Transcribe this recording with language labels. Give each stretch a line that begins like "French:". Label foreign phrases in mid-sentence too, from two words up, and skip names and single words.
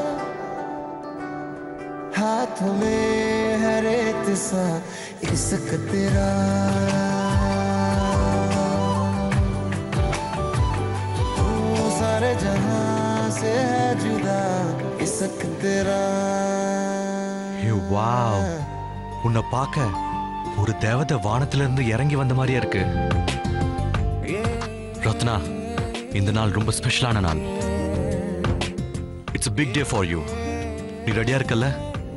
Hindi: हाथ में है रेत सा इश्क तेरा, तू सारे जहां से है जुदा इश्क तेरा.
Tamil: வாவ், உன்னை பார்க்க ஒரு தேவதை வானத்துல இருந்து இறங்கி வந்த மாதிரியா இருக்கு. ரத்னா, இந்த நாள் ரொம்ப ஸ்பெஷலான நாள்.
English: இட்ஸ் a big day for you.
Tamil: நீ ரெடியா இருக்கல்ல?